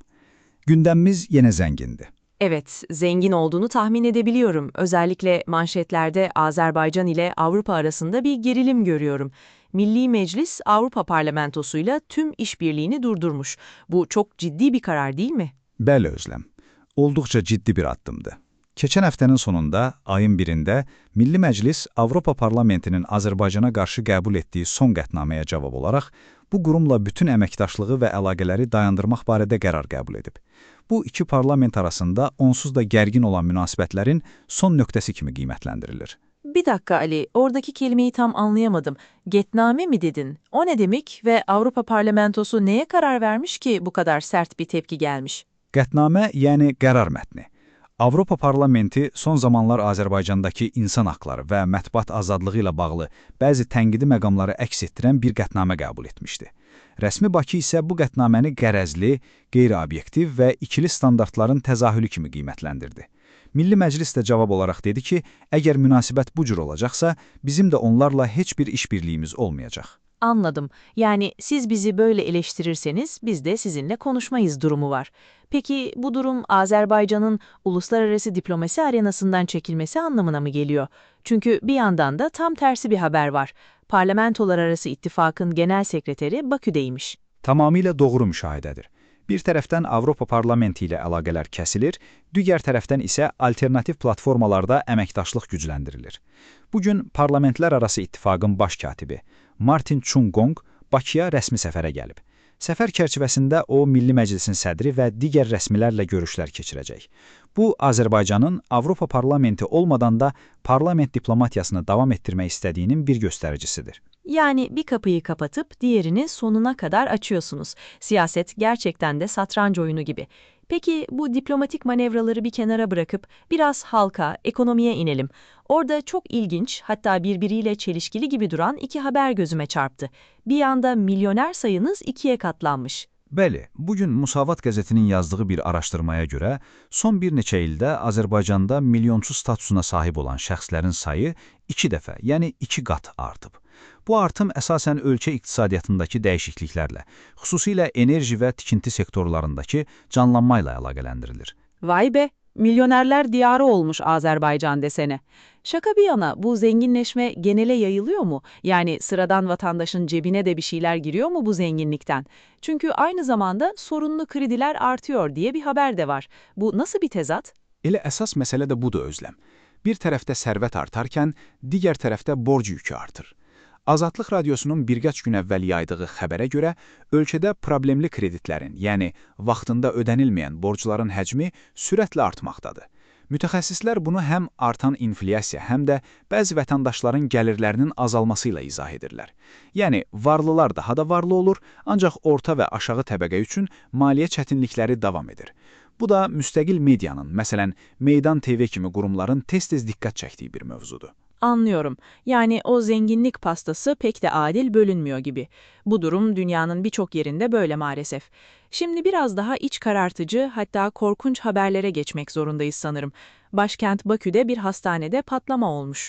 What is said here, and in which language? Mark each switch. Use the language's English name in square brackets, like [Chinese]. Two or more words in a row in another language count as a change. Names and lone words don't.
[Turkish] Gündemimiz yine zengindi. Evet, zengin olduğunu tahmin edebiliyorum. Özellikle manşetlerde Azerbaycan ile Avrupa arasında bir gerilim görüyorum. Milli Meclis Avrupa Parlamentosu'yla tüm işbirliğini durdurmuş. Bu çok ciddi bir karar değil mi? [Azerbaijani] Bəli Özlem, olduqca ciddi bir addımdı. Keçən həftənin sonunda, ayın 1-də Milli Məclis Avropa Parlamentinin Azərbaycana qarşı qəbul etdiyi son qətnaməyə cavab olaraq, bu qurumla bütün əməkdaşlığı və əlaqələri dayandırmaq barədə qərar qəbul edib. Bu iki parlament arasında onsuz da gərgin olan münasibətlərin son nöqtəsi kimi qiymətləndirilir. [Turkish] Bir dakika Ali, oradaki kelimeyi tam anlayamadım. Getname mi dedin? O ne demek ve Avrupa Parlamentosu neye karar vermiş ki bu kadar sert bir tepki gelmiş? [Azerbaijani] Qətnamə, yəni qərar mətni. Avropa Parlamenti son zamanlar Azərbaycandakı insan haqları və mətbuat azadlığı ilə bağlı bəzi tənqidi məqamları əks etdirən bir qətnamə qəbul etmişdi. Rəsmi Bakı isə bu qətnaməni qərəzli, qeyri-obyektiv və ikili standartların təzahürü kimi qiymətləndirdi. Milli Məclis də cavab olaraq dedi ki, əgər münasibət bu cür olacaqsa, bizim də onlarla heç bir işbirliyimiz olmayacaq. [Turkish] Anladım. Yani siz bizi böyle eleştirirseniz biz de sizinle konuşmayız durumu var. Peki bu durum Azerbaycan'ın uluslararası diplomasi arenasından çekilmesi anlamına mı geliyor? Çünkü bir yandan da tam tersi bir haber var. Parlamentolar Arası İttifakın Genel Sekreteri Bakü'deymiş. [Azerbaijani] Tamamilə doğru müşahidədir. Bir tərəfdən Avropa Parlamenti ilə əlaqələr kəsilir, digər tərəfdən isə alternativ platformalarda əməkdaşlıq gücləndirilir. Bugün Parlamentlər Arası İttifaqın baş katibi Martin Chungong Bakıya rəsmi səfərə gəlib. Səfər çərçivəsində o, Milli Məclisin sədri və digər rəsmilərlə görüşlər keçirəcək. Bu, Azərbaycanın Avropa Parlamenti olmadan da parlament diplomatiyasını davam etdirmək istədiyinin bir göstəricisidir. [Turkish] Yani bir kapıyı kapatıp diğerini sonuna kadar açıyorsunuz. Siyaset gerçekten de satranç oyunu gibi. Peki bu diplomatik manevraları bir kenara bırakıp biraz halka, ekonomiye inelim. Orada çok ilginç, hatta birbiriyle çelişkili gibi duran iki haber gözüme çarptı. Bir yanda milyoner sayınız 2'ye katlanmış. [Azerbaijani] Bəli, bugün Musavat qəzetinin yazdığı bir araşdırmaya görə, son bir neçə ildə Azərbaycanda milyonçu statusuna sahib olan şəxslərin sayı 2 dəfə, yəni 2 qat artıb. Bu artım əsasən ölkə iqtisadiyyatındakı dəyişikliklərlə, xüsusilə enerji və tikinti sektorlarındakı canlanmayla əlaqələndirilir. [Turkish] Vay be, milyonerler diyarı olmuş Azerbaycan desene. Şaka bir yana bu zenginleşme genele yayılıyor mu? Yani sıradan vatandaşın cebine de bir şeyler giriyor mu bu zenginlikten? Çünkü aynı zamanda sorunlu krediler artıyor diye bir haber de var. Bu nasıl bir tezat? [Azerbaijani] Elə əsas məsələ də budur Özlem. Bir tərəfdə sərvət artarkən, digər tərəfdə borc yükü artır. Azadlıq Radiosunun birkaç gün əvvəl yaydığı xəbərə görə, ölkədə problemli kreditlərin, yəni vaxtında ödənilməyən borcların həcmi sürətlə artmaqdadır. Mütəxəssislər bunu həm artan inflyasiya, həm də bəzi vətəndaşların gəlirlərinin azalması ilə izah edirlər. Yəni, varlılar daha da varlı olur, ancaq orta və aşağı təbəqə üçün maliyyə çətinlikləri davam edir. Bu da müstəqil medianın, məsələn, Meydan TV kimi qurumların tez-tez diqqət çəkdiyi bir mövzudur. [Turkish] Anlıyorum. Yani o zenginlik pastası pek de adil bölünmüyor gibi. Bu durum dünyanın birçok yerinde böyle maalesef. Şimdi biraz daha iç karartıcı, hatta korkunç haberlere geçmek zorundayız sanırım. Başkent Bakü'de bir hastanede patlama olmuş.